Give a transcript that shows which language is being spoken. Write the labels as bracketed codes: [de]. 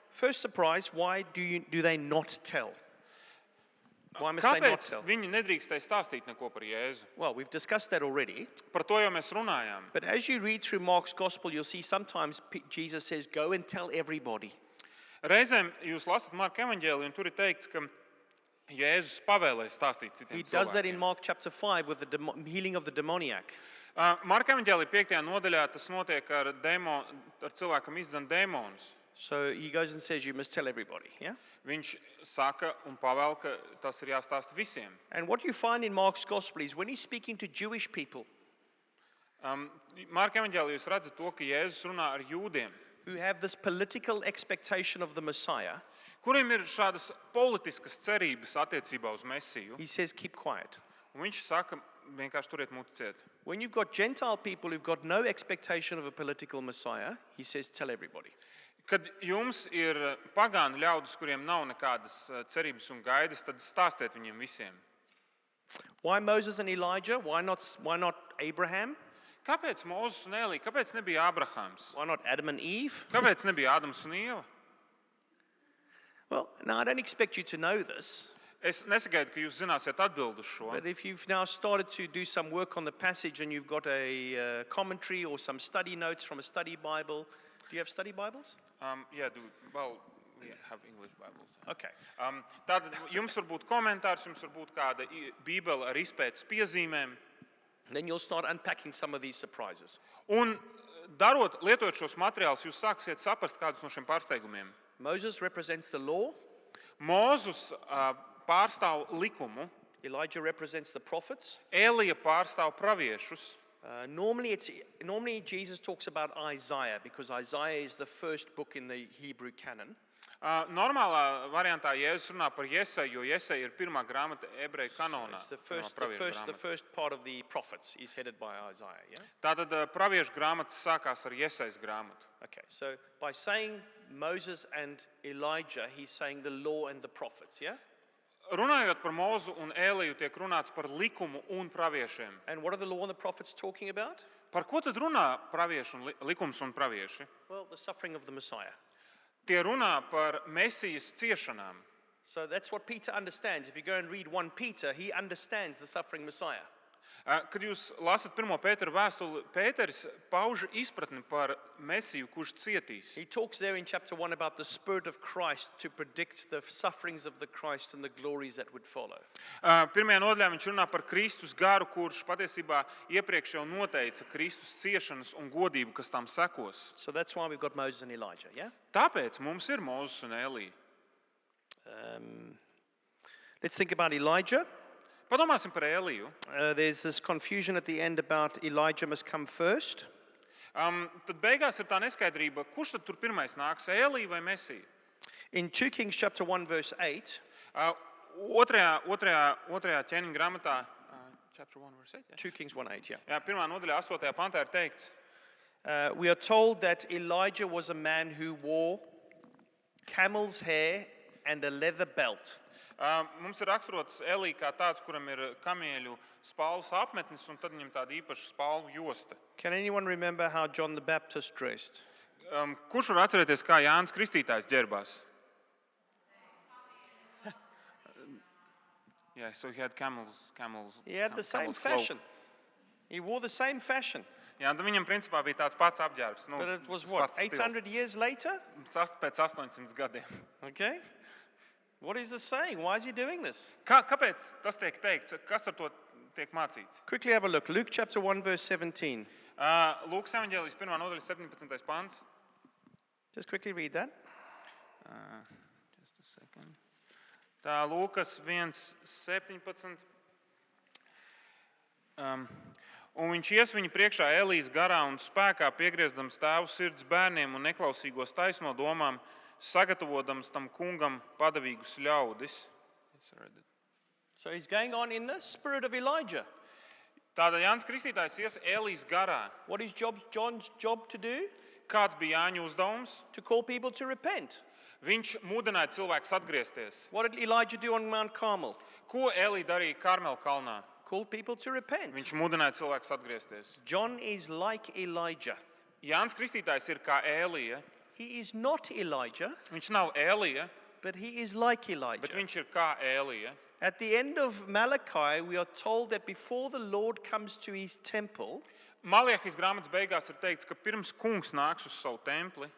[en] First surprise, why do they not tell? Why must they not [lv] Kāpēc [en] tell? [lv] viņi nedrīkstēja stāstīt neko par Jēzu? [en] Well, we've discussed that already. [lv] Par to jau mēs runājām. [en] But as you read through Mark's gospel, you'll see sometimes Jesus says, go and tell everybody. [lv] Reizēm jūs lasat Marka evaņģēliju, un tur ir teikts, ka Jēzus pavēlēja stāstīt [en] He [lv] citiem [en] does that in [lv] cilvēkiem. [en] Mark chapter 5 with the healing of the demoniac. [lv] Marka evaņģēlija 5. nodaļā tas notiek ar cilvēkam izdzen dēmonus. [en] So he goes and says, you must tell everybody, yeah? [lv] Viņš saka un pavēl, ka tas ir jāstāsta visiem. [en] And what you find in Mark's gospel is when he's speaking to Jewish people [lv] Marka evaņģēlijā jūs redzat to, ka Jēzus runā ar jūdiem, [en] who have this political expectation of the Messiah, [lv] kuriem ir šādas politiskas cerības attiecībā uz Mesiju. [en] he says, keep quiet. [lv] Un viņš saka, vienkārši turiet muti ciet. [en] When you've got Gentile people who've got no expectation of a political Messiah, he says, tell everybody. [lv] Kad jums ir pagānu ļaudis, kuriem nav nekādas cerības un gaidas, tad stāstiet viņiem visiem. [en] Why Moses and Elijah? Why not Abraham? [lv] Kāpēc Mozus un Elija? Kāpēc nebija Abrahams? [en] Why not Adam and Eve? [lv] Kāpēc nebija Ādams un Ieva? [en] Well, now I don't expect you to know this, [lv] Es nesagaidu, ka jūs zināsiet atbildu uz šo. [en] but if you've now started to do some work on the passage and you've got a commentary or some study notes from a study Bible, do you have study Bibles? We have English Bibles. Okay. [lv] Tātad jums var būt komentārs, jums var būt kāda bībele ar izpētes piezīmēm. [en] Then you'll start unpacking some of these surprises. [lv] Un lietojot šos materiālus, jūs sāksiet saprast kādus no šiem pārsteigumiem. [en] Moses represents the law. [lv] Mūzus pārstāv likumu, [en] Elijah represents the prophets. [lv] Elija pārstāv praviešus. [en] Normally Jesus talks about Isaiah because Isaiah is the first book in the Hebrew canon. [lv] Normālā variantā Jēzus runā par Jeseju, jo Jeseja ir pirmā grāmata ebreju kanonā. [en] It's the first part of the prophets is headed by Isaiah, yeah? [lv] Tātad praviešu grāmatas sākās ar Jesejas grāmatu. [en] Okay, so by saying Moses and Elijah, he's saying the law and the prophets, yeah? [lv] Runājot par Mūzu un Eliju, tiek runāts par likumu un praviešiem. [en] And what are the law and the prophets talking about? [lv] Par ko tad runā pravieši un likums un pravieši? [en] Well, the suffering of the Messiah. [lv] Tie runā par Mesijas ciešanām. [en] So that's what Peter understands. If you go and read 1 Peter, he understands the suffering Messiah. [lv] Kad jūs lasat 1. Pētera vēstuli, Pēteris pauž izpratni par Mesiju, kurš cietīs. [en] He talks there in chapter 1 about the Spirit of Christ to predict the sufferings of the Christ and the glories that would follow. [lv] Pirmajā nodaļā viņš runā par Kristus garu, kurš patiesībā iepriekš jau noteica Kristus ciešanas un godību, kas tam sekos. [en] So that's why we've got Moses and Elijah, yeah? [lv] Tāpēc mums ir Mūzes un Elija. [en] Let's think about Elijah. [lv] Padomāsim par Eliju. [en] There's this confusion at the end about Elijah must come first. [lv] Tad beigās ir tā neskaidrība, kurš tad tur pirmais nāks, Elija vai Mesija? [en] In 2 Kings chapter 1 verse 8, [lv] Otrajā ķēniņa grāmatā, [en] chapter 1 verse 8, 2 Kings 1:8, yeah. [lv] Jā, pirmā nodaļā 8. pantā ir teikts, [en] We are told that Elijah was a man who wore camel's hair and a leather belt. [lv] Mums ir raksturots Elija kā tāds, kuram ir kamieļu spalvas apmetnis, un tad viņam tāda īpaša spalvu josta. [en] Can anyone remember how John the Baptist dressed? [lv] Kurš var atcerēties, kā Jānis Kristītājs ģērbās? [en] Yeah, so he had camels. He had the same camel's cloak. fashion. He wore the same fashion. [lv] Jā, tad viņam principā bija tāds pats apģērbs. [en] But it was what, 800 years later? [lv] Pēc 800 gadiem. [en] Okay. What is this saying? Why is he doing this? [lv] Kāpēc tas tiek teikts? Kas ar to tiek mācīts? [en] Quickly have a look. Luke chapter 1 verse 17. [lv] Lūkas evaņģēlijas 1. nodaļa 17. pants. [en] Just quickly read that. Just a second. [lv] Tā Lūkas 1:17. Un viņš ies viņa priekšā Elijas garā un spēkā piegriezdams tēvu sirds bērniem un neklausīgos taisno domām, sagatavotams tam kungam padavīgus ļaudis. [en] So he's going on in the spirit of Elijah. [lv] Tātad Jānis Kristītājs ies Elijas garā. [en] What is John's job to do? [lv] Kāds bija Jāņa uzdevums? [en] To call people to repent. [lv] Viņš mudināja cilvēkus atgriezties. [en] What did Elijah do on Mount Carmel? [lv] Ko Elija darīja Karmela kalnā? [en] Called people to repent. [lv] Viņš mudināja cilvēkus atgriezties. [en] John is like Elijah. [lv] Jānis Kristītājs ir kā Elija. [en] He is not Elijah, [lv] Viņš nav Elija, [en] but he is like Elijah. [lv] bet viņš ir kā Elija. [en] At the end of Malachi, we are told that before the Lord comes to his temple [lv] Maliahijas grāmatas beigās ir teikts, ka pirms kungs nāks uz savu templi,